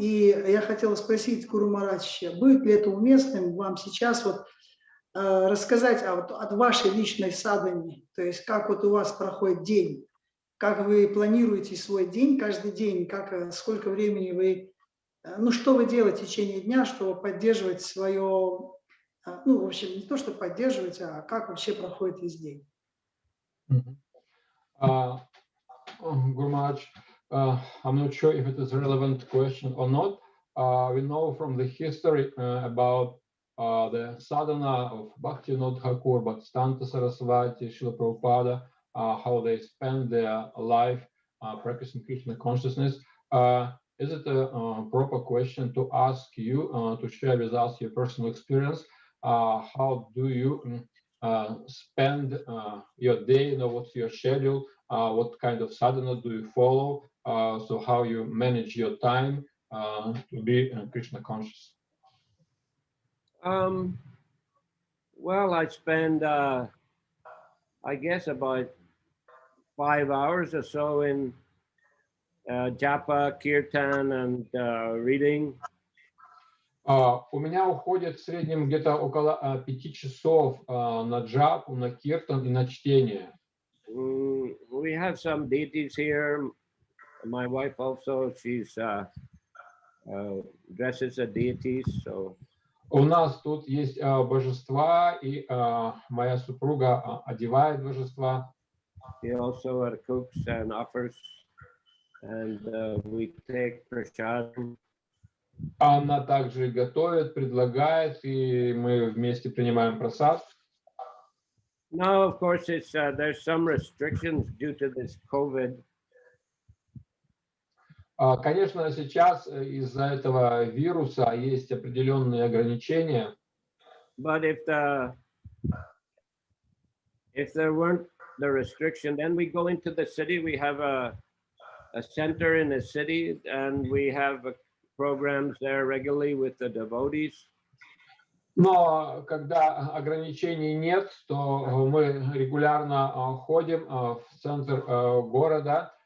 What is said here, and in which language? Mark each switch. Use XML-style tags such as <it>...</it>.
<ru>И я хотела спросить Гуру Махарадж, будет ли это уместным вам сейчас вот рассказать от вашей личной садхане, то есть как вот у вас проходит день, как вы планируете свой день, каждый день, сколько времени вы, что вы делаете в течение дня, чтобы поддерживать свое, в общем, не то, чтобы поддерживать, а как вообще проходит весь день.</ru> <en>Guru Maharaj, I'm not sure if it is a relevant question or not. We know from the history about the sadhana of Bhaktivinoda Thakur, Bhaktisiddhanta Sarasvati, Srila Prabhupada, how they spend their life practicing Krishna consciousness. Is it a proper question to ask you to share with us your personal experience? How do you spend your day? What's your schedule? What kind of sadhana do you follow? So how you manage your time to be Krishna conscious? Well, I spend, I guess, about 5 hours or so in japa, kirtan, and reading.</en> <ru>У меня уходит в среднем где-то около 5 часов на джапу, на киртан и на чтение.</ru> <en>We have some deities here. My wife also, she's dresses as deities. So</en> <ru>У нас тут есть божества, и моя супруга одевает божества.</ru> <en>she also cooks and offers and we take prashadam.</en> <ru>Она также готовит, предлагает, и мы вместе принимаем прасад.</ru> <en>Now, of course, it's there's some restrictions due to this COVID.</en> <ru>Конечно, сейчас из-за этого вируса есть определенные ограничения.</ru> <en>But if there weren't the restriction, then we go into the city. We have a center in the city, and we have programs there regularly with the devotees.</en> <ru>Но когда ограничений нет, то мы регулярно ходим в центр города.</ru>